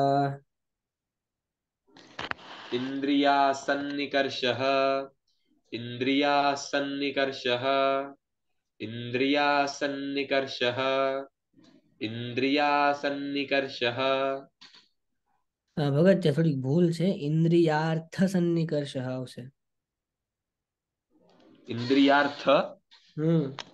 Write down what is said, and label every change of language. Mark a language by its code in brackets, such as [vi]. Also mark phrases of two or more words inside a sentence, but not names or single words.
[sa] इंद्रियासन्निकर्षः इंद्रियासन्निकर्षः इंद्रियासन्निकर्षः इंद्रियासन्निकर्षः [gu] भगत ત્યાં થોડીક ભૂલ છે [sa] इंद्रियार्थ सन्निकर्षः [gu] આવશે। [sa] इंद्रियार्थ हम्म